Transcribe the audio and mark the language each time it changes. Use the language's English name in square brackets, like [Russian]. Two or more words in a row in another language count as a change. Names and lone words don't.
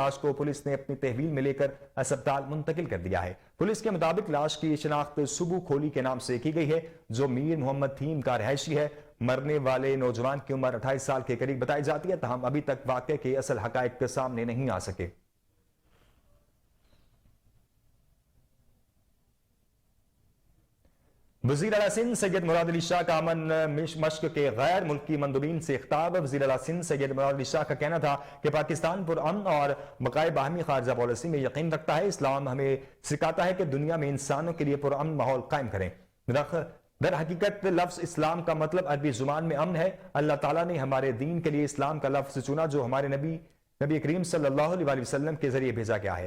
[Urdu] لاش کو پولیس نے اپنی تحویل میں لے کر اسپتال منتقل کر دیا ہے. پولیس کے مطابق لاش کی شناخت سبو کھولی کے نام سے کی گئی ہے، جو میر محمد تھیم کا رہائشی ہے. مرنے والے نوجوان کی عمر 28 سال کے قریب بتائی جاتی ہے. تاہم ابھی تک واقعے کے اصل حقائق سامنے نہیں آ سکے. وزیر اعلیٰ سندھ سید مراد علی شاہ کا امن مشق کے غیر ملکی مندوبین سے خطاب. وزیر اعلیٰ سندھ سید مراد علی شاہ کا کہنا تھا کہ پاکستان پرامن اور بقائے باہمی خارجہ پالیسی میں یقین رکھتا ہے. اسلام ہمیں سکھاتا ہے کہ دنیا میں انسانوں کے لیے پرامن ماحول قائم کریں. در حقیقت لفظ اسلام کا مطلب عربی زبان میں امن ہے. اللہ تعالیٰ نے ہمارے دین کے لیے اسلام کا لفظ چنا، جو ہمارے نبی کریم [Arabic] صلی اللہ علیہ وسلم [Urdu] کے ذریعے بھیجا گیا ہے.